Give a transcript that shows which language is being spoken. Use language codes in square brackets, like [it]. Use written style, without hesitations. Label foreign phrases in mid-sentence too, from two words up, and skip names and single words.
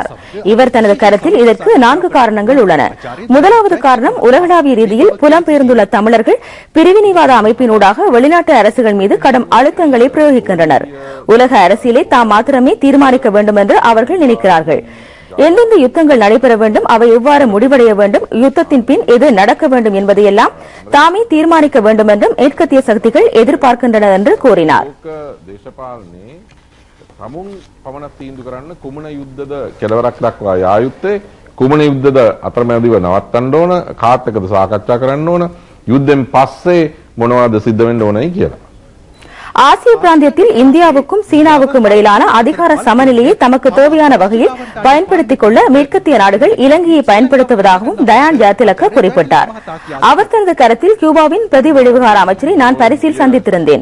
[ta] இவர் தனது கருத்தில் இதற்கு 4 காரணங்கள் உள்ளன. முதலாவது காரணம், உலகளாவிய ரீதியில் புலம்பெயர்ந்துள்ள தமிழர்கள் பிரிவினைவாத அமைப்பினூடாக வெளிநாட்டு அரசுகள் மீது கடும் அழுத்தங்களை பிரயோகிக்கின்றனர். உலக அரசியலை தாம் மாத்திரமே தீர்மானிக்க வேண்டும் என்று அவர்கள் நினைக்கிறார்கள். எந்தெந்த யுத்தங்கள் நடைபெற வேண்டும், அவை எவ்வாறு முடிவடைய வேண்டும், யுத்தத்தின் பின் எது நடக்க வேண்டும் என்பதையெல்லாம் தாமே தீர்மானிக்க வேண்டும் என்றும் மேற்கத்திய சக்திகள் எதிர்பார்க்கின்றன என்று கூறினார். [si] තමුන් පමණක් තීන්දුව කරන්න කුමන යුද්ධද කෙලවරක් දක්වා යා යුත්තේ, කුමන යුද්ධද අතරමැදිව නවත්තන්න ඕන, කාත් එක්කද සාකච්ඡා කරන්න ඕන, යුද්ධෙන් පස්සේ මොනවද සිද්ධ වෙන්න ඕනයි කියලා. [ta] ஆசிய பிராந்தியத்தில் இந்தியாவுக்கும் சீனாவுக்கும் இடையிலான அதிகார சமநிலையை தமக்கு தேவையான வகையில் பயன்படுத்திக் கொள்ள மேற்கத்திய நாடுகள் இலங்கையை பயன்படுத்துவதாகவும் தயான் ஜாதிலக்க குறிப்பிட்டார். அவர் தனது கருத்தில் கியூபாவின் பிரதி வெளிவிவகார அமைச்சரை நான் பாரிஸில் சந்தித்திருந்தேன்.